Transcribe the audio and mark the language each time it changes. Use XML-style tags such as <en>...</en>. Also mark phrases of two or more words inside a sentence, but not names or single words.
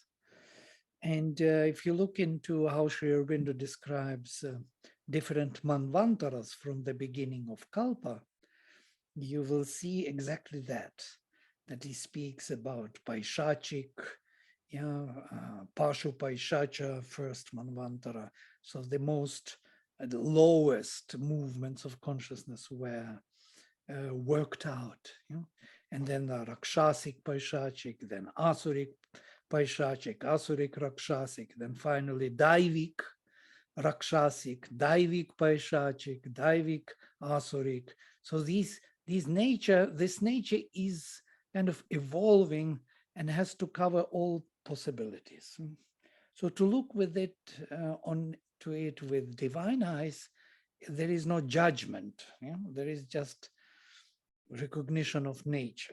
<en>And if you look into how Sri Aurobindo describes different manvantaras from the beginning of Kalpa, you will see exactly that he speaks about Paishachik, Pashu Paishacha, first manvantara. So the the lowest movements of consciousness were worked out. And then the Rakshasic Paishachik, then Asuric Paishachik, Asuric Rakshasic, then finally Daivik Rakshasic, Daivik Paishachik, Daivik Asuric. So this nature is kind of evolving and has to cover all possibilities. So to look with it to it with divine eyes, there is no judgment. There is just recognition of nature.</en>